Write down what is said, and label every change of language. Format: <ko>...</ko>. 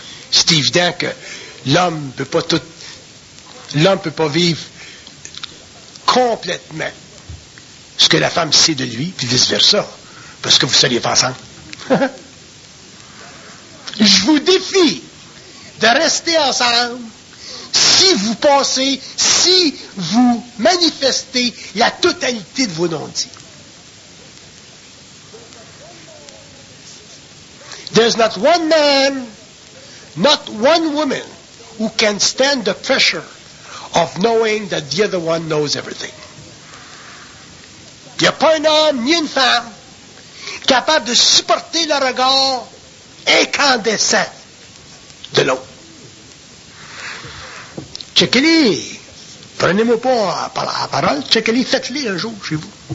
<fr>C'est évident que l'homme ne peut pas tout... L'homme ne peut pas vivre complètement ce que la femme sait de lui, puis vice-versa. Parce que vous ne seriez pas ensemble. Je vous défie de rester ensemble. Si vous pensez, si vous manifestez la totalité de vos non-dits.</fr> <en>There's not one man, not one woman, who can stand the pressure of knowing that the other one knows everything.</en> <fr>Il n'y a pas un homme ni une femme capable de supporter le regard incandescent de l'autre. Checkez-les. Prenez-moi pas à la parole. Checkez-les. Faites-les un jour chez vous.</fr>